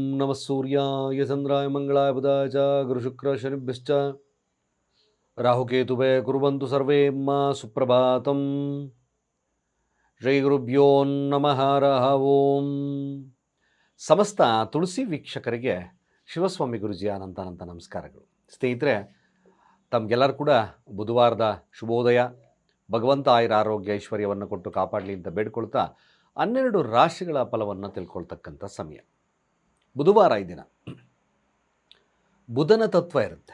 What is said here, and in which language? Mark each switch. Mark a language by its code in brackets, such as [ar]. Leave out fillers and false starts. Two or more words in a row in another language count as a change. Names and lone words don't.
[sa] ನಮಃ ಸೂರ್ಯಾಯ ಚಂದ್ರಾಯ ಮಂಗಳಾಯ ಬುಧಾಯ ಚ ಗುರುಶುಕ್ರ ಶನಿಭ್ಯಶ್ಚ ರಾಹುಕೇತುಭೆ ಕುರ್ವಂತು ಸರ್ವೇ ಮಾ ಸುಪ್ರಭಾತಂ. ಶ್ರೀ ಗುರುಭ್ಯೋ ನಮಃ ಹರಃ ಓಂ. [kn] ಸಮಸ್ತ ತುಳಸಿ ವೀಕ್ಷಕರಿಗೆ ಶಿವಸ್ವಾಮಿ ಗುರುಜಿಯ ಅನಂತ ನಮಸ್ಕಾರಗಳು. ಸ್ನೇಹಿತರೆ, ತಮಗೆಲ್ಲರೂ ಕೂಡ ಬುಧವಾರದ ಶುಭೋದಯ. ಭಗವಂತ ಆಯುರ ಆರೋಗ್ಯ ಐಶ್ವರ್ಯವನ್ನು ಕೊಟ್ಟು ಕಾಪಾಡಲಿ ಅಂತ ಬೇಡ್ಕೊಳ್ತಾ 12 ರಾಶಿಗಳ ಫಲವನ್ನು ತಿಳ್ಕೊಳ್ತಕ್ಕಂಥ ಸಮಯ. ಬುಧವಾರ ಈ ದಿನ ಬುಧನ ತತ್ವ ಇರುತ್ತೆ.